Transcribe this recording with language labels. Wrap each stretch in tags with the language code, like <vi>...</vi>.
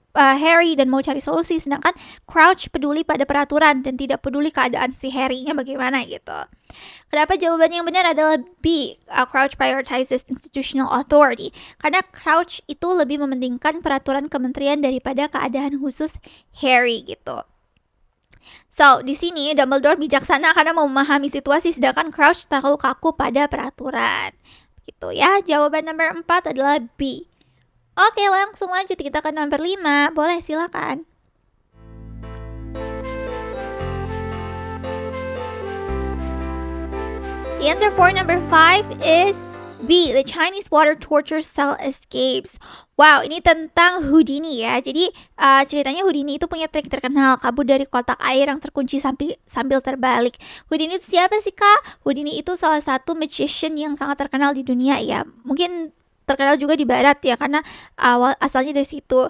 <id>Harry dan mau cari solusi, sedangkan Crouch peduli pada peraturan dan tidak peduli keadaan si Harry-nya bagaimana gitu. Kenapa jawaban yang benar adalah B.</id> <en>Crouch prioritizes institutional authority.</en> <id>Karena Crouch itu lebih mementingkan peraturan kementerian daripada keadaan khusus Harry gitu. So, di sini Dumbledore bijaksana karena memahami situasi, sedangkan Crouch terlalu kaku pada peraturan. Gitu ya, jawaban nomor 4 adalah B. Oke, langsung lanjut kita ke nomor 5. Boleh, silakan.</id> <en>The answer for number 5 is B. The Chinese water torture cell escapes. Wow,</en> <id>ini tentang Houdini ya. Jadi ceritanya Houdini itu punya trik terkenal kabur dari kotak air yang terkunci sambil terbalik. Houdini itu siapa sih, Kak? Houdini itu salah satu magician yang sangat terkenal di dunia ya. Mungkin terkenal juga di barat ya, karena asalnya dari situ.</id>